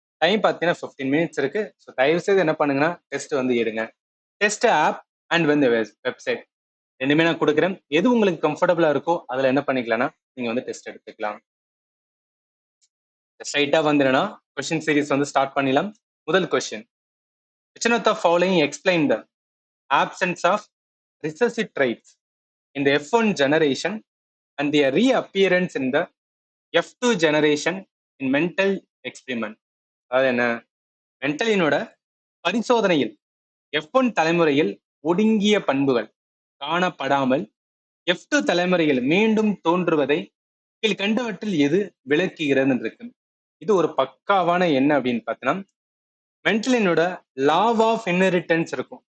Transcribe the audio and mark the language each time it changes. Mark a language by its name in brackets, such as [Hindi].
[Tamil] Time பார்த்தீங்கன்னா 15 minutes இருக்கு. So தயவு செய்து என்ன பண்ணுங்கன்னா டெஸ்ட் வந்து எடுங்க. டெஸ்ட் ஆப் அண்ட் வந்து வெப்சைட் ரெண்டுமே நான் கொடுக்குறேன். எது உங்களுக்கு கம்ஃபர்டபுளா இருக்கோ அதுல என்ன பண்ணிக்கலாம்னா நீங்க வந்து டெஸ்ட் எடுத்துக்கலாம். ஸ்ட்ரைட்டா வந்துடுனா கொஸ்டின் சீரிஸ் வந்து ஸ்டார்ட் பண்ணிடலாம். முதல் question, [English] which one of the following explain the absence of recessive traits in the F1 generation and their reappearance in the F2 generation in mental experiment? [Tamil] அதாவது என்ன, மென்டலினோட பரிசோதனையில் F1 தலைமுறையில் ஒடுங்கிய பண்புகள் காணப்படாமல் F2 தலைமுறையில் மீண்டும் தோன்றுவதை கீழ்கண்டவற்றில் எது விளக்குகிறது இருக்கு. இது ஒரு பக்காவான என்ன அப்படின்னு பார்த்தீங்கன்னா மென்டலினோட லாவ் ஆஃப் இன்ஹெரிட்டன்ஸ் இருக்கும்.